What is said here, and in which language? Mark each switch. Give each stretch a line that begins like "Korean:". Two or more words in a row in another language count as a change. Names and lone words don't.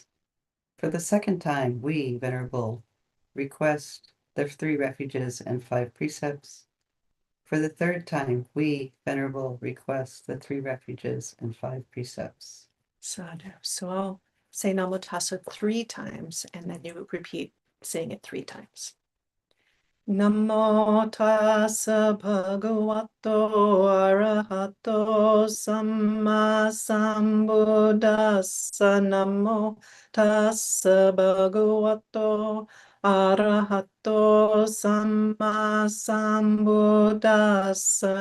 English: For the second time, we, Venerable, request the 3 refuges and 5 precepts. For the third time, we, Venerable, request the 3 refuges and 5 precepts. Sadhu. So I'll say
Pali: Namo Tassa
English: 3 times, and then you repeat saying it 3 times.
Pali: Namo tassa bhagavato arahato samma sambuddhassa. Namo tassa bhagavato arahato samma sambuddhassa.